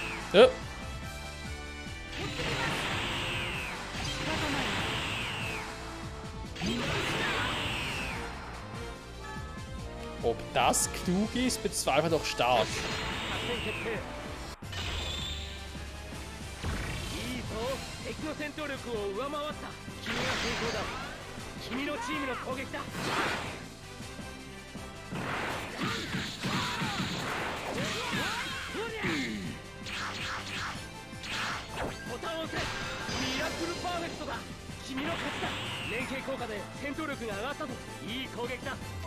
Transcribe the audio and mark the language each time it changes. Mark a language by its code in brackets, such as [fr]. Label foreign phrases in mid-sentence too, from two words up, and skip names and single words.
[de] Ja. Ob das klug ist, bezweifle doch stark. [ja] いいぞ敵の戦闘力を上回った君が先行だ君のチームの攻撃だボタンを押せミラクルパーフェクトだ君の勝ちだ連携効果で戦闘力が上がったといい攻撃だ